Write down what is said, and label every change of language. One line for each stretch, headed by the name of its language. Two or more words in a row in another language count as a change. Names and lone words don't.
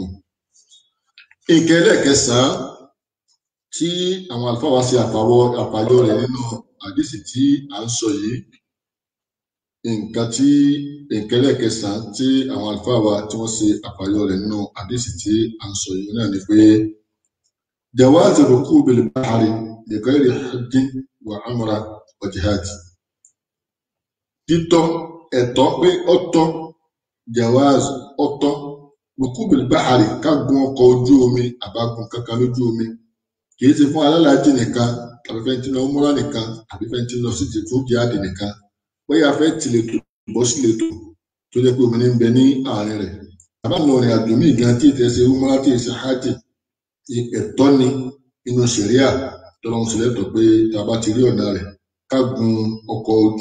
Yoruba: Nǹkan ẹlẹ́ẹ̀kẹsàn-án tí àwọn àlùfáà wá sí àfàyọ rẹ̀ nínú àdìsí tí à ń sọ yìí nǹkan ẹlẹ́ẹ̀kẹsàn-án tí àwọn àlùfáà wá tí wọ́n ṣe àfàyọ rẹ̀ nínú àdìsí tí à ń sọ yìí náà ni pé
Arabic: جواز ركوب البحر لغير حج وعمرة وجهاد
Yoruba: títọ́ ẹ̀tọ́ pé ọ̀tọ̀ jawaz ọ̀tọ̀
Arabic: ركوب البحر
Yoruba: ká gun ọkọ̀ ojú omi àbágun kankan lójú omi kìí ṣe fún alálàájì nìkan tàbí fẹ́ tí lọ múra nìkan tàbí fẹ́ tí lọ sí ti fún jihad nìkan bóyá fẹ́ tìletò bọ́ síletò tó jẹ́ pé omi ní ń bẹ ní àárín rẹ̀ àbáwọn ọ̀rìn àjò míì gan tí ìtẹ̀sẹ̀ múra tí ìṣe hajj ẹ̀tọ́ ni inú ṣẹ̀ríà tọ́lọ́run sílẹ̀ tọ́ pé tá a bá ti rí ọ̀nà rẹ̀ ká gun ọkọ̀